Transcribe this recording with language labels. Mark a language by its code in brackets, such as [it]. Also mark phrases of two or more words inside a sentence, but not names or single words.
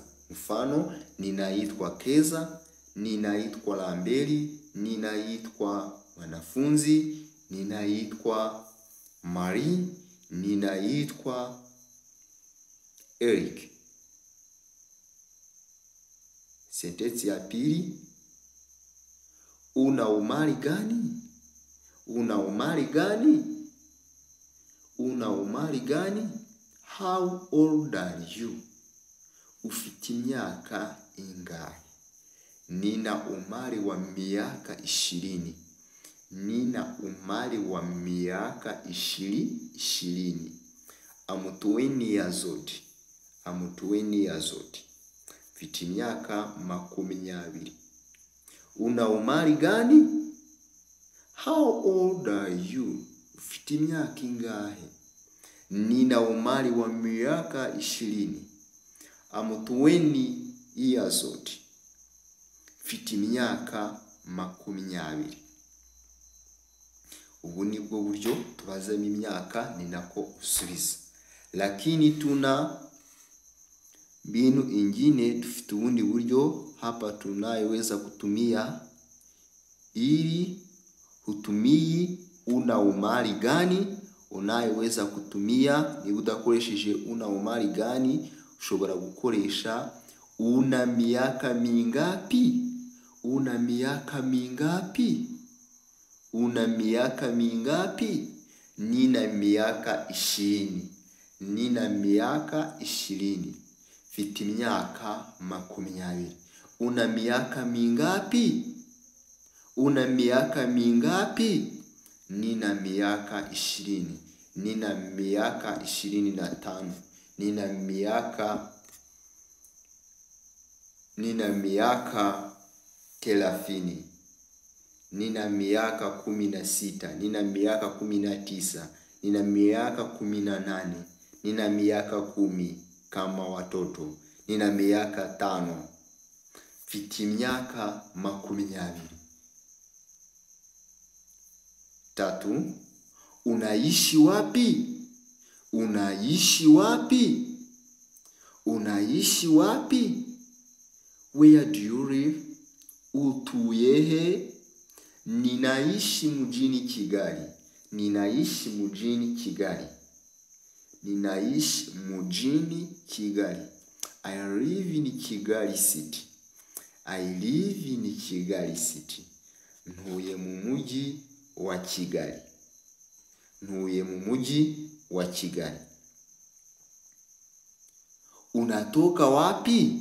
[sw] Mfano, ninaitwa Keza, ninaitwa Lamberi, ninaitwa Wanafunzi, ninaitwa Marie, ninaitwa Eric. Sentensi ya pili, una umri gani? Una umri gani? Una umri gani? [en] How old are you? [rw] Ufite imyaka ingahe? [sw] Nina umri wa miaka 20. Nina umri wa miaka 20. [en] I'm 20 years old. I'm 20 years old. [rw] Ufite imyaka 20. [sw] Una umri gani? [en] How old are you? [rw] Ufite imyaka ingahe? [sw] Nina umri wa miaka 20. [en] I'm 20 years old. [rw] Ufite imyaka 20. Ubu nibwo buryo tubazamo imyaka, ni nako usubiza. [sw] Lakini tuna mbinu ingine, [rw] dufite ubundi buryo hapa [sw] tunayeweza kutumia ili hutumii una umri gani. Unayeweza kutumia, [rw] niba udakoresheje [sw] una umri gani, [rw] ushobora gukoresha [sw] una miaka mingapi? Una miaka mingapi? Una miaka mingapi? Nina miaka 20. Nina miaka 20. [rw] Mfite imyaka 20. [sw] Una miaka mingapi? Una miaka mingapi? Nina miaka 20. Nina miaka 25. Nina miaka 30. Nina miaka 16. Nina miaka 19. Nina miaka 18. Nina miaka 10 kama watoto. Nina miaka 5. [rw] Mfite imyaka 20. 3. [sw] Unaishi wapi? Unaishi wapi? Unaishi wapi? [en] Where do you live? [rw] Utuye he? [sw] Ninaishi mjini Kigali. Ninaishi mjini Kigali. Ninaishi mjini Kigali. [en] I live in Kigali city. I live in Kigali city. [rw] Ntuye mu mujyi wa Kigali. Ntuye mu mujyi wa Kigali. [sw] Unatoka wapi?